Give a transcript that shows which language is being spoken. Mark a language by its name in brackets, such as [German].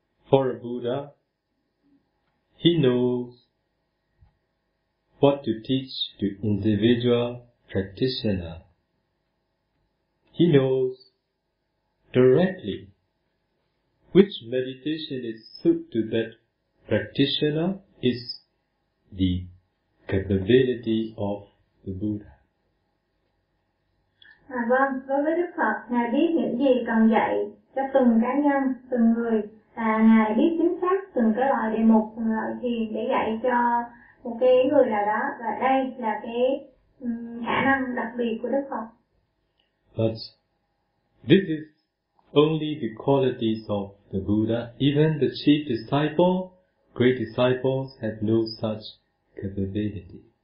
[English] For a Buddha, he knows what to teach to individual practitioner. He knows directly which meditation is suit to that practitioner is the capability of the Buddha. [Vietnamese] Vâng, đối với Đức Phật, Ngài biết những gì cần dạy cho từng cá nhân, từng người. Ngài biết chính xác từng cái loại đề mục, từng loại thiền để dạy cho một cái người nào đó. Và đây là cái khả năng đặc biệt của Đức Phật. [English] But this is only the qualities of the Buddha. Even the chief disciple, great disciples, have no such capability.